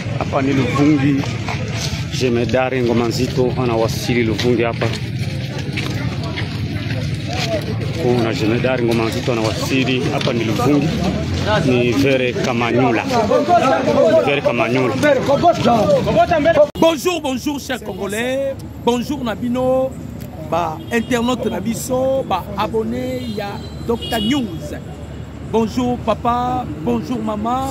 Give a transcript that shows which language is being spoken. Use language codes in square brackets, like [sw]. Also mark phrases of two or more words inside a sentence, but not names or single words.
[sw] hapa ni Luvungi. Jemedari Ngoma Nzito anawasili Luvungi hapa. Kuna Jemedari Ngoma Nzito anawasili hapa ni Luvungi. Ni Vere Kamanyula. Vere Kamanyula. [fr] Bonjour, bonjour chers Congolais. [ln] Bonjour Nabino. Ba internaute Nabiso, ba abonné ya Dr News. [fr] Bonjour papa, bonjour maman.